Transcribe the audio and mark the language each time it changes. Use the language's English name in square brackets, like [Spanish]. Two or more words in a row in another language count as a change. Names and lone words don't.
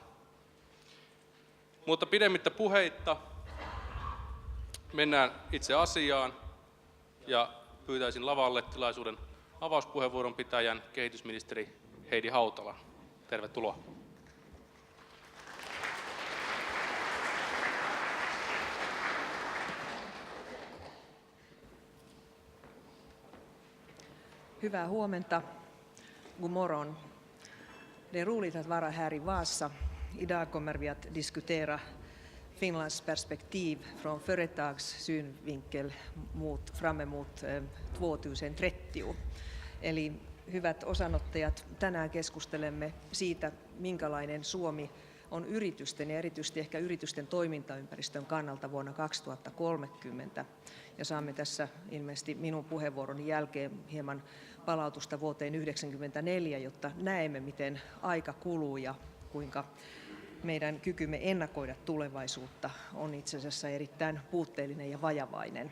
[Finnish] Mutta pidemmittä puheitta mennään itse asiaan ja pyytäisin lavalle tilaisuuden avauspuheenvuoron pitäjän kehitysministeri Heidi Hautala. Tervetuloa. Hyvää huomenta. [Swedish] God morgon. Det är roligt att vara här i Vasa. Idag kommer vi att diskutera Finlands perspektiv från företags synvinkel fram emot 2030. [Finnish] Eli hyvät osanottajat, tänään keskustelemme siitä, minkälainen Suomi on yritysten ja erityisesti ehkä yritysten toimintaympäristön kannalta vuonna 2030. Ja saamme tässä ilmeisesti minun puheenvuoroni jälkeen hieman palautusta vuoteen 1994, jotta näemme, miten aika kuluu ja kuinka meidän kykymme ennakoida tulevaisuutta on itse asiassa erittäin puutteellinen ja vajavainen.